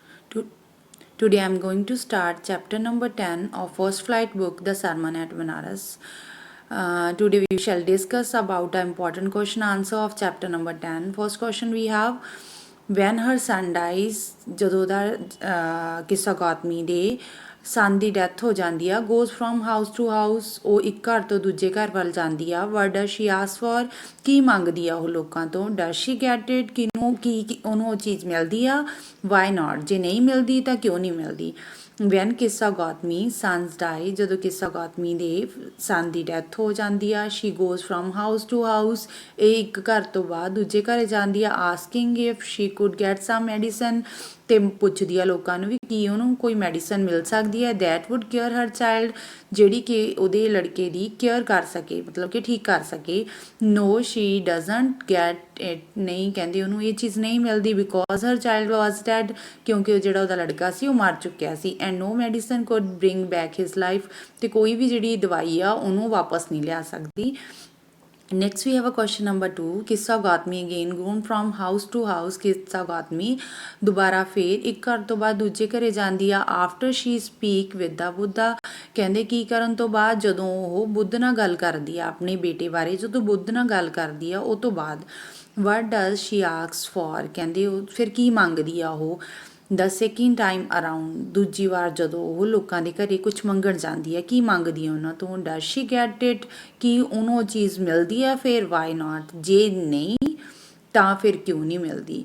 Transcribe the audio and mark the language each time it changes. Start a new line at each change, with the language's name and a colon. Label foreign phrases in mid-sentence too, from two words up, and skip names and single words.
English: To- Today I am going to start chapter number 10 of First Flight book, The Sermon at Banaras. Today we shall discuss about the important question answer of chapter number 10. First question we have, when her son dies,
Punjabi: ਜਦੋਂ ਦਾ ਕਿੱਸਾ ਗੌਤਮੀ ਦੇ ਸਨ ਦੀ ਡੈਥ ਹੋ ਜਾਂਦੀ ਆ,
English: goes from house to house,
Punjabi: ਉਹ ਇੱਕ ਘਰ ਤੋਂ ਦੂਜੇ ਘਰ ਵੱਲ ਜਾਂਦੀ ਆ.
English: what does she ask for,
Punjabi: ਕੀ ਮੰਗਦੀ ਆ ਉਹ ਲੋਕਾਂ ਤੋਂ.
English: does she get it,
Punjabi: ਕਿਨੂੰ ਕੀ ਉਹਨੂੰ ਉਹ ਚੀਜ਼ ਮਿਲਦੀ ਆ.
English: why not,
Punjabi: ਜੇ ਨਹੀਂ ਮਿਲਦੀ ਤਾਂ ਕਿਉਂ ਨਹੀਂ ਮਿਲਦੀ.
English: When Kisa Gotami's son dies,
Punjabi: ਜਦੋਂ ਕਿੱਸਾ ਗੌਤਮੀ ਦੇ ਸਨ ਦੀ ਡੈਥ ਹੋ ਜਾਂਦੀ ਆ.
English: She goes from house to house,
Punjabi: ਇਹ ਇੱਕ ਘਰ ਤੋਂ ਬਾਅਦ ਦੂਜੇ ਘਰ ਜਾਂਦੀ ਆ.
English: Asking if she could get some medicine,
Punjabi: ਤੇ ਪੁੱਛਦੀ ਆ ਲੋਕਾਂ ਨੂੰ ਵੀ ਕੀ ਉਹਨੂੰ ਕੋਈ ਮੈਡੀਸਨ ਮਿਲ ਸਕਦੀ ਹੈ
English: that would care her child,
Punjabi: ਜਿਹੜੀ ਕਿ ਉਹਦੇ ਲੜਕੇ ਦੀ ਕੇਅਰ ਕਰ ਸਕੇ, ਮਤਲਬ ਕਿ ਠੀਕ ਕਰ ਸਕੇ.
English: No she doesn't get it,
Punjabi: ਨਹੀਂ ਕਹਿੰਦੀ ਉਹਨੂੰ ਇਹ ਚੀਜ਼ ਨਹੀਂ ਮਿਲਦੀ.
English: Because her child was dead,
Punjabi: ਕਿਉਂਕਿ ਉਹ ਜਿਹੜਾ ਉਹਦਾ ਲੜਕਾ ਸੀ ਉਹ ਮਰ ਚੁੱਕਿਆ ਸੀ.
English: And no medicine could bring back his life,
Punjabi: ਤੇ ਕੋਈ ਵੀ ਜਿਹੜੀ ਦਵਾਈ ਆ ਉਹਨੂੰ ਵਾਪਸ ਨਹੀਂ ਲਿਆ ਸਕਦੀ.
English: Next we have a question number 2. ਕਿੱਸਾ ਗੌਤਮੀ again gone from house to house.
Punjabi: ਕਿੱਸਾ ਗੌਤਮੀ ਦੁਬਾਰਾ ਫੇਰ ਇੱਕ ਘਰ ਤੋਂ ਬਾਅਦ ਦੂਜੇ ਘਰੇ ਜਾਂਦੀ ਆ.
English: after she speak with the
Punjabi: ਬੁੱਧਾ, ਕਹਿੰਦੇ ਕੀ ਕਰਨ ਤੋਂ ਬਾਅਦ, ਜਦੋਂ ਉਹ ਬੁੱਧ ਨਾਲ ਗੱਲ ਕਰਦੀ ਆ ਆਪਣੇ ਬੇਟੇ ਬਾਰੇ, ਜਦੋਂ ਬੁੱਧ ਨਾਲ ਗੱਲ ਕਰਦੀ ਆ ਉਹ ਤੋਂ ਬਾਅਦ.
English: what does she ask for,
Punjabi: ਕਹਿੰਦੇ ਉਹ ਫਿਰ ਕੀ ਮੰਗਦੀ ਆ ਉਹ.
English: The second time around,
Punjabi: ਦੂਜੀ ਵਾਰ ਜਦੋਂ ਉਹ ਲੋਕਾਂ ਦੇ ਘਰੇ ਕੁਝ ਮੰਗਣ ਜਾਂਦੀ ਹੈ, ਕੀ ਮੰਗਦੀ ਹੈ ਉਹਨਾਂ ਤੋਂ.
English: Does she get it,
Punjabi: ਕੀ ਉਹਨੂੰ ਉਹ ਚੀਜ਼ ਮਿਲਦੀ ਹੈ. ਫਿਰ
English: why not,
Punjabi: ਜੇ ਨਹੀਂ ਤਾਂ ਫਿਰ ਕਿਉਂ ਨਹੀਂ ਮਿਲਦੀ.